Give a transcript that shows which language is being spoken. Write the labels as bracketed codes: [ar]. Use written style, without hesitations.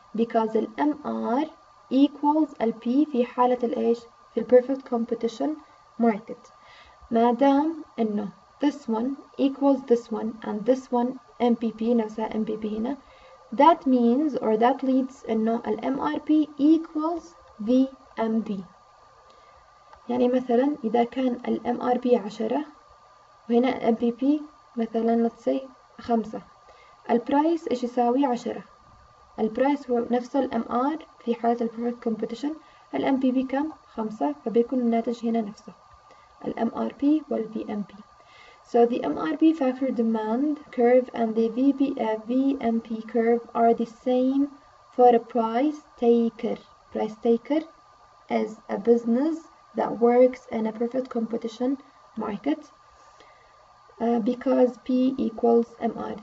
[en] Because the MR equals P [ar] في حالة الإيش؟ في ال [en] perfect competition market. [ar] ما دام إنه [en] this one equals this one and this one MPP [ar] نفسها MPP هنا, [en] that means or that leads [ar] إنه ال [en] MRP equals VMP. [ar] يعني مثلا إذا كان ال MRP 10 وهنا ال MPP مثلا [en] let's say [ar] 5, البرايس إيش يساوي؟ 10. البرايس هو نفسه ال MR في حالة ال perfect competition. ال MPP كم؟ 5، فبيكون الناتج هنا نفسه ال MRP وال VMP. [en] So the MRP factor demand curve and the VMP curve are the same for a price taker. Price taker is a business that works in a perfect competition market because P equals MR.